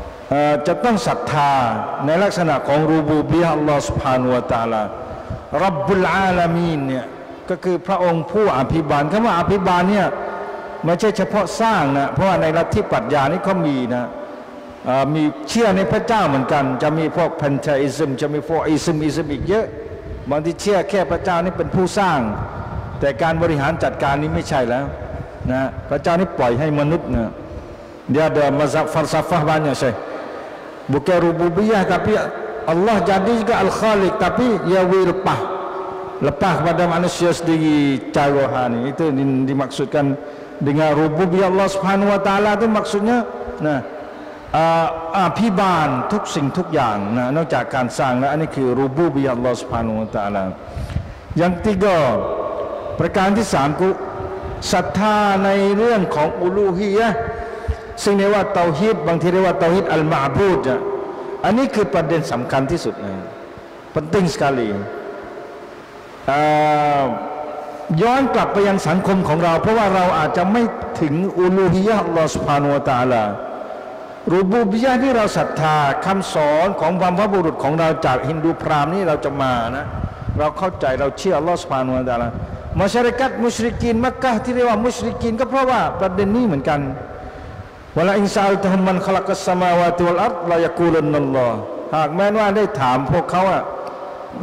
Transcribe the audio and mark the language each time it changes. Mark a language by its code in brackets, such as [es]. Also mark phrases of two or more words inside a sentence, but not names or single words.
[th] จะต้องศรัทธาในลักษณะของ [ar] ربوبية الله سبحانه وتعالى رب العالمين [th] เนี่ยก็คือพระองค์ผู้อภิบาลคำว่าอภิบาลเนี่ยไม่ใช่เฉพาะสร้างนะเพราะว่าในลัทธิปรัชญานี่เขามีนะ มีเชื่อในพระเจ้าเหมือนกันจะมีพวกแพนเทอิซึมจะมีพวกอิซึมอีกเยอะบางทีเชื่อแค่พระเจ้านี่เป็นผู้สร้างแต่การบริหารจัดการ นี้ไม่ใช่แล้วนะพระเจ้านี่ปล่อยให้มนุษย์นะ [ms] dia ada mazhab falsafah banyak saya bukan rububiyah tapi Allah jadi juga al-khaliq tapi dia lepas kepada manusia sendiri cara rohani itu dimaksudkan dengan rububiyah [ar] الله سبحانه وتعالى [ms] itu maksudnya nah อภิ [th] บาลทุกสิ่งทุกอย่างนะนอกจากการสร้างแล้วอันนี้คือ [ar] ربوبية الله سبحانه وتعالى [th] อย่างที่ก็ประการที่3คือศรัทธาในเรื่องของอูลูฮียะห์ซึ่งเรียกว่าเตาฮีดบางทีเรียกว่า [ar] توحيد المعبود [th] อันนี้คือประเด็นสำคัญที่สุดเลย [ms] penting sekali [th] ย้อนกลับไปยังสังคมของเราเพราะว่าเราอาจจะไม่ถึง [ar] ألوهية الله سبحانه وتعالى ربوبية [th] ที่เราศรัทธาคำสอนของบรรพบุรุษของเราจากฮินดูพราหมณ์นี่เราจะมานะเราเข้าใจเราเชื่อ [ar] الله سبحانه وتعالى [th] มัชริกัตมุชริกีนมักกะฮ์ที่เรียกว่ามุชริกีนก็เพราะว่าประเด็นนี้เหมือนกัน [ar] ولئن سألتهم من خلق السماوات والأرض ليقولن الله [th] หากแม้ว่าได้ถามพวกเขาใน